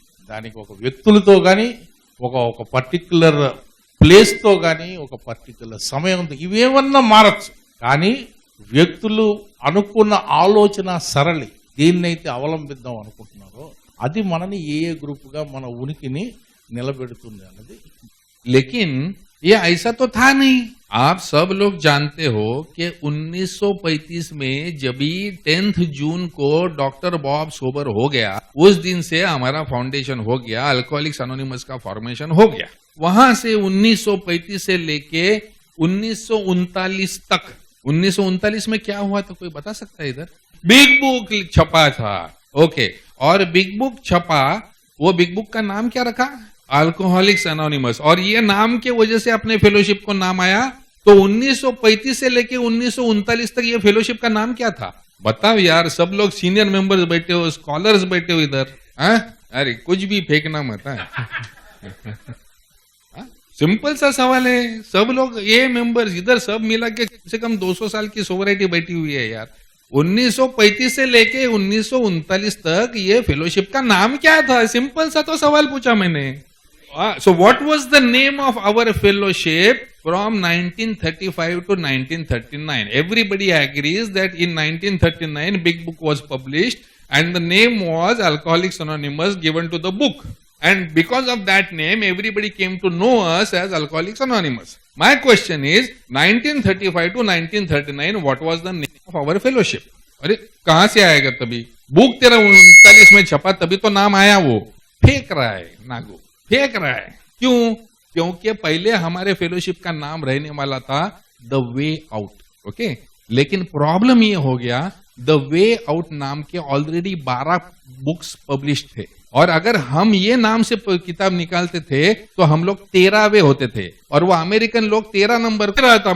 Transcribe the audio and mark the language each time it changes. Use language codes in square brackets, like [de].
[te] దానికి ఒక వ్యక్తులతో కానీ, ఒక పర్టిక్యులర్ ప్లేస్తో కానీ, ఒక పర్టిక్యులర్ సమయంతో ఇవేమన్నా మారచ్చు. కానీ వ్యక్తులు అనుకున్న ఆలోచన సరళి దేన్నైతే అవలంబిద్దాం అనుకుంటున్నారో అది మనని ఏ గ్రూపుగా మన ఉనికిని నిలబెడుతుంది అన్నది. [hi] लेकिन ये ऐसा तो था नहीं। आप सब लोग जानते हो कि 1935 में जब 10 जून को डॉक्टर बॉब सोबर हो गया, उस दिन से हमारा फाउंडेशन हो गया, अल्कोहलिक्स एनोनिमस का फॉर्मेशन हो गया। वहां से 1935 से लेके 1939 तक, 1939 में क्या हुआ तो कोई बता सकता है? इधर बिग बुक छपा था। ओके, और बिग बुक छपा, वो बिग बुक का नाम क्या रखा? Alcoholics anonymous. और ये नाम के वजह से अपने फेलोशिप को नाम आया। तो 1935 से लेके 1939 तक ये फेलोशिप का नाम क्या था? बताओ यार, सब लोग सीनियर मेंबर्स बैठे हो, स्कॉलर्स बैठे हो इधर। अरे कुछ भी फेंकना मत है। सिंपल सा सवाल है। सब लोग ये मेंबर्स इधर सब मिला के कम से कम 200 साल की सोसाइटी बैठी हुई है यार। 1935 से लेके 1939 तक ये फेलोशिप का नाम क्या था? सिंपल सा तो सवाल पूछा मैंने। [en] So what was the name of our fellowship from 1935 to 1939? Everybody agrees that in 1939 big book was published and the name was Alcoholics Anonymous given to the book. And because of that name, everybody came to know us as Alcoholics Anonymous. My question is, 1935 to 1939, what was the name of our fellowship? [hi] अरे कहां से आएगा? तभी book तेरा 39 में छपा, तभी तो नाम आया। वो फेंक रहा है नागू, फेंक रहा है। क्यों? क्योंकि पहले हमारे फेलोशिप का नाम रहने वाला था द वे आउट। ओके, लेकिन प्रॉब्लम ये हो गया, द वे आउट नाम के ऑलरेडी 12 बुक्स पब्लिश थे, और अगर हम ये नाम से किताब निकालते थे तो हम लोग 13वें होते थे, और वो अमेरिकन लोग 13 नंबर पे रहा था।